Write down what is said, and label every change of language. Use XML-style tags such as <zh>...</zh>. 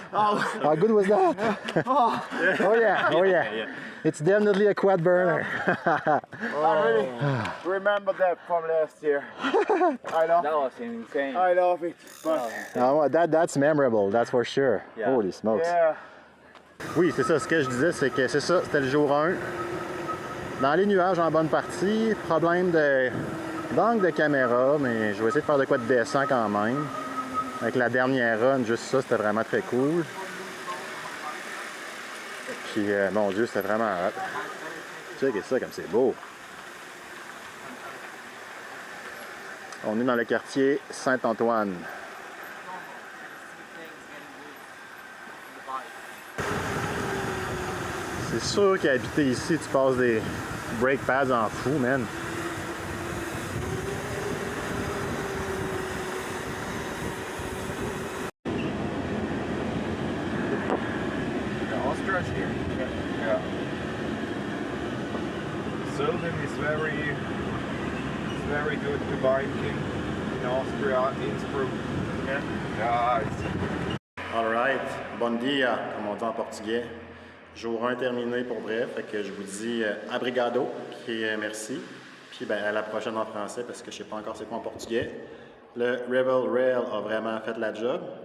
<en>How good was that? Oh yeah. It's definitely a quad burner. I really remember that from last year. I know. That was insane. I love it. But Ah, that's memorable, that's for sure. Yeah. Holy smokes. yeah.</en> <fr>Oui, c'est ça, ce que je disais, c'est que c'est ça, c'était le jour 1. Dans les nuages en bonne partie, problème d'angle de caméra, mais je vais essayer de faire de quoi de décent quand même. Avec la dernière run, juste ça, c'était vraiment très cool. Puis, mon Dieu, c'était vraiment hot. Check ça comme c'est beau. On est dans le quartier Saint-Antoine. C'est sûr qu'habiter ici, tu passes des brake pads en fou, man.</fr> <en>very good to biking in Austria, Innsbruck. Yeah,</en> <fr>Alright,</fr> <pt>bon dia,</pt> <fr>comme on dit en portugais. Jour 1 terminé pour vrai, fait que je vous dis</fr> <pt>abrigado,</pt> <fr>qui est merci. Puis ben, à la prochaine en français, parce que je sais pas encore c'est quoi en portugais. Le Rebel Rail a vraiment fait la job.</fr>